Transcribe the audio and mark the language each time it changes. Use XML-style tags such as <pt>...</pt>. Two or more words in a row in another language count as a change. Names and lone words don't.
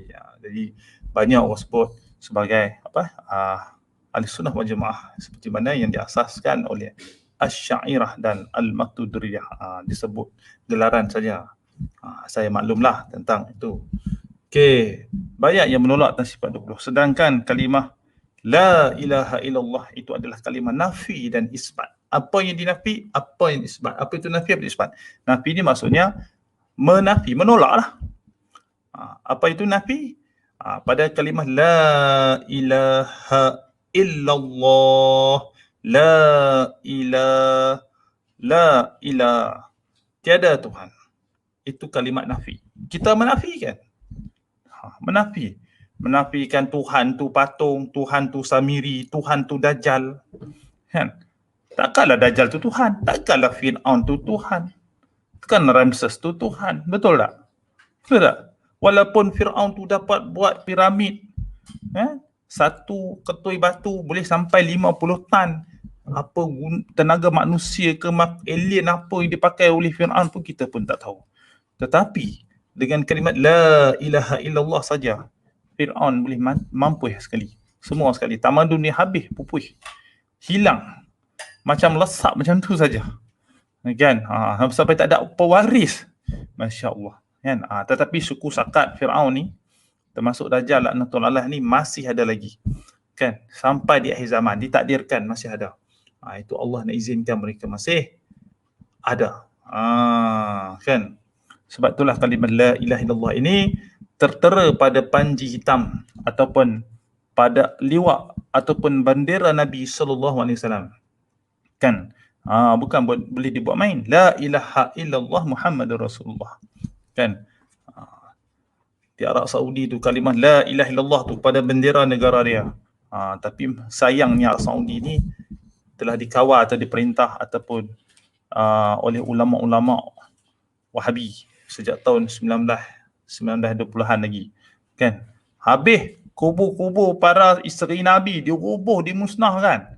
<ms>Jadi banyak orang sebut sebagai</ms> <ar>أهل السنة والجماعة,</ar> <ms>seperti mana yang diasaskan oleh Asy'ariyah dan Al-Maturidiyah. Disebut gelaran saja. Saya maklumlah tentang itu. Okey, banyak yang menolak tentang sifat 20. Sedangkan kalimah</ms> <ar>لا إله إلا الله</ar> <ms>itu adalah kalimah nafi dan isbat. Apa yang dinafi, apa yang isbat. Apa itu nafi, apa itu isbat? Nafi ni maksudnya menafi, menolak lah. Apa itu nafi? Pada kalimah</ms> <ar>لا إله إلا الله, لا إله,</ar> <ms>tiada Tuhan. Itu kalimat nafi. Kita menafikan. Menafikan Tuhan tu patung, Tuhan tu samiri, Tuhan tu dajjal. Kan? Takkanlah dajjal tu Tuhan, takkanlah Fir'aun tu Tuhan. Kan Ramses tu Tuhan, betul tak? Betul tak? Walaupun Fir'aun tu dapat buat piramid, satu ketui batu boleh sampai 50 tan. Apa tenaga manusia ke alien apa yang dipakai oleh Fir'aun pun kita pun tak tahu. Tetapi dengan kalimat</ms> <ar>لا إله إلا الله</ar> <ms>saja, Fir'aun boleh mampu sekali. Semua sekali. Tamadun ni habis, pupus. Hilang. Macam lesak macam tu saja. Kan? Sampai tak ada pewaris.</ms> <ar>ما شاء الله. Kan?</ar> <ms>Tetapi suku sakat Fir'aun ni, termasuk Dajjal laknatullah ni, masih ada lagi. Kan? Sampai di akhir zaman, ditakdirkan masih ada. Itu Allah nak izinkan mereka masih ada. Kan? Sebab itulah kalimat</ms> <ar>لا إله إلا الله</ar> <ms>ini tertera pada panji hitam ataupun pada liwak ataupun bendera Nabi SAW. Kan? Bukan boleh dibuat main.</ms> <ar>لا إله إلا الله محمد رسول الله. Kan?</ar> <ms>Di Arab Saudi tu kalimah</ms> <ar>لا إله إلا الله</ar> <ms>tu pada bendera negara dia. Tapi sayangnya Arab Saudi ni telah dikawal atau diperintah ataupun oleh ulama-ulama Wahabi sejak tahun 1920-an lagi. Kan? Habis kubur-kubur para isteri Nabi dirubuh, dimusnahkan.</ms>